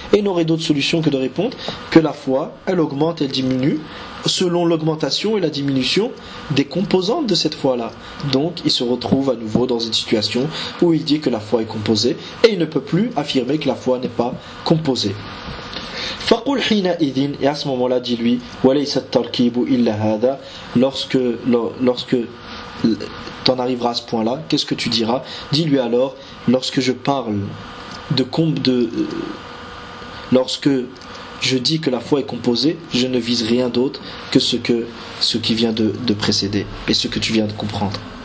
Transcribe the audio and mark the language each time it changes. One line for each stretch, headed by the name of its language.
French: Et n'aurait d'autre solution que de répondre que la foi, elle augmente, elle diminue selon l'augmentation et la diminution des composantes de cette foi-là. Donc, il se retrouve à nouveau dans une situation où il dit que la foi est composée et il ne peut plus affirmer que la foi n'est pas composée.
Arabic: فقل حينئذ,
French: et à ce moment-là, dit-lui,
Arabic: وليس التركيب إلا هذا.
French: Lorsque t'en arriveras à ce point-là, qu'est-ce que tu diras? Dis-lui alors, lorsque je dis que la foi est composée, je ne vise rien d'autre que ce qui vient de précéder et ce que tu viens de comprendre.